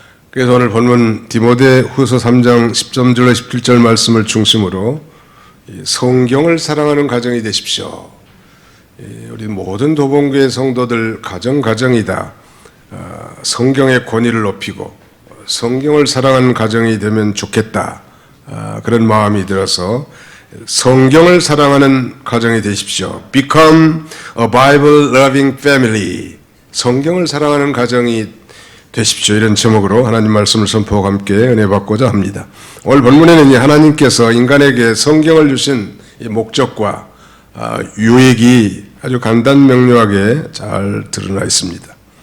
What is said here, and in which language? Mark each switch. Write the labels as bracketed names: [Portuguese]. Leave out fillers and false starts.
[Korean] 그래서 오늘 본문 디모데후서 3장 10절로 17절 말씀을 중심으로 성경을 사랑하는 가정이 되십시오. 우리 모든 도봉교회 성도들 가정이다. 성경의 권위를 높이고 성경을 사랑하는 가정이 되면 좋겠다. 그런 마음이 들어서 성경을 사랑하는 가정이 되십시오. [English] Become a Bible loving family. [Korean] 성경을 사랑하는 가정이 되십시오. 이런 제목으로 하나님 말씀을 선포하고 함께 은혜 받고자 합니다. 오늘 본문에는 하나님께서 인간에게 성경을 주신 이 목적과 유익이 아주 간단명료하게 잘 드러나 있습니다.